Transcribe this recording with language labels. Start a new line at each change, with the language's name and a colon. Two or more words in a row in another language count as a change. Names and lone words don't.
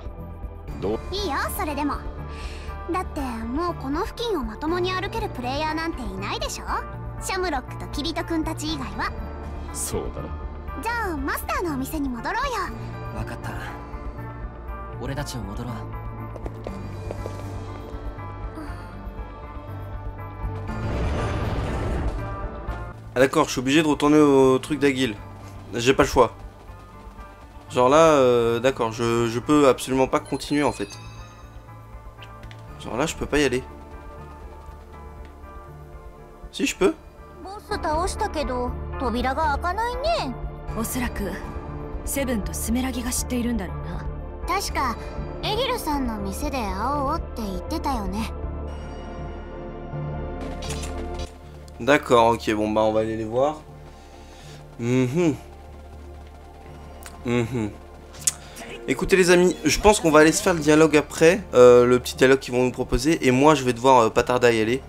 Japanese: いいよ、それでも。だってもうこの付近をまともに歩けるプレイヤーなんていないでしょ、シャムロックとキリト君たち以外は。そうだな。じゃあマスターのお店に戻ろうよ。分かった、俺たちも戻ろう。
French: Ah d'accord, je suis obligé de retourner au truc d'Aguil. J'ai pas le choix. Genre là, d'accord, je peux absolument pas continuer en fait. Genre là, je peux pas y aller. Si, je peux.
Japanese: ボス倒したけど扉が開かないね。おそらくセブンとスメラギが知っているんだろうな。確かエギルさんの店で会おうって言ってたよね。
French: D'accord, ok, bon bah on va aller les voir. Écoutez les amis, je pense qu'on va aller se faire le dialogue après, le petit dialogue qu'ils vont nous proposer, et moi je vais devoir pas tarder à y aller.